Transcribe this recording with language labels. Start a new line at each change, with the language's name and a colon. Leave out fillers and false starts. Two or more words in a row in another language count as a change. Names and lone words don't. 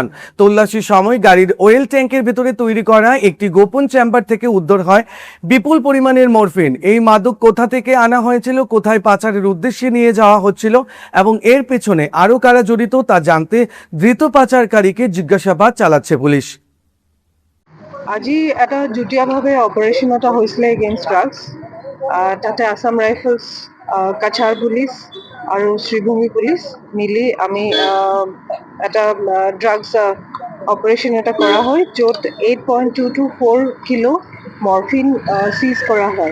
Bangla: তল্লাশির সময় গাড়ির ওয়েল ট্যাঙ্কের ভেতরে তৈরি করা একটি গোপন চেম্বার থেকে উদ্ধার হয় বিপুল পরিমাণের মরফিন। এই মাদক কোথা থেকে আনা হয়েছিল, কোথায় পাচারের উদ্দেশ্যে নিয়ে যাওয়া হচ্ছিল এবং এর পেছনে আরও কারা জড়িত তা জানতে ধৃত পাচারকারীকে জিজ্ঞাসাবাদ চালাচ্ছে পুলিশ।
Assamese: আজি এটা যুটীয়াভাৱে অপাৰেশ্যন এটা হৈছিলে
English: against drugs.
Assamese: তাতে আসাম ৰাইফলছ, কাছাৰ পুলিচ আৰু শ্ৰীভূমি পুলিচ মিলি আমি এটা
English: drugs operation
Assamese: এটা কৰা হয়, য'ত 8.224 কিলো মৰফিন চিজ কৰা হয়।